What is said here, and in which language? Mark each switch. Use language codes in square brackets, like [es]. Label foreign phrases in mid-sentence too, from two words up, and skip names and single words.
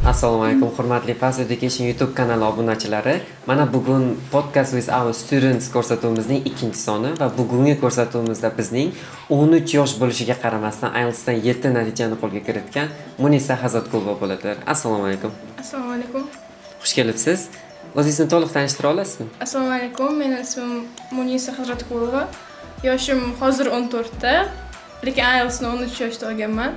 [uz] Assalomu alaykum, hurmatli Fast Education YouTube kanali obunachilari. Mana bugun [en] Podcast with our students [uz] ko'rsatuvimizning 2-soni va bugungi ko'rsatuvimizda bizning 13 yosh bo'lishiga qaramasdan IELTS dan 7 natijani qo'lga kiritgan Munisa Hazratqulova bo'ladi. Assalomu alaykum. Assalomu alaykum. Xush kelibsiz. O'zingizni to'liq tanishtira olasizmi? Assalomu alaykum. Mening ismim Munisa Hazratqulova. Yoshim hozir 14 ta, lekin IELTS ni 13 yoshda olganman.